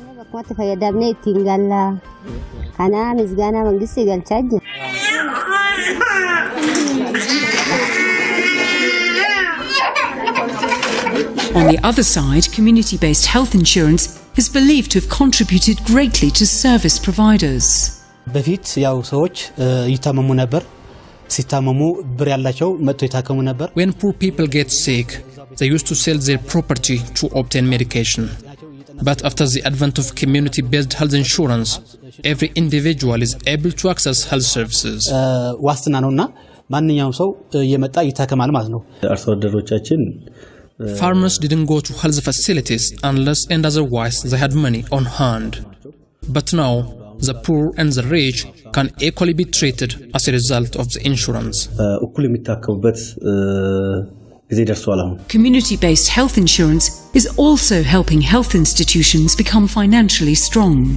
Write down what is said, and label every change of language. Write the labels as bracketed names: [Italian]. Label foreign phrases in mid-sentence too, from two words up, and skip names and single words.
[English] On the other side, community-based health insurance is believed to have contributed greatly to service providers. [Amharic] በፊት ያው ሰዎች ይታመሙ ነበር ሲታመሙ ብር ያላቸው መጥቶ ይታከሙ ነበር [English] When poor people get sick, they used to sell their property to obtain medication. But after the advent of community-based health insurance, every individual is able to access health services. [Amharic] ዋስትና ነውና ማንኛውም ሰው የመጣ ይታከማል ማለት ነው አርሶ አደሮቻችን [English] Farmers didn't go to health facilities unless and otherwise they had money on hand. But now, the poor and the rich can equally be treated as a result of the insurance. Community-based health insurance is also helping health institutions become financially strong.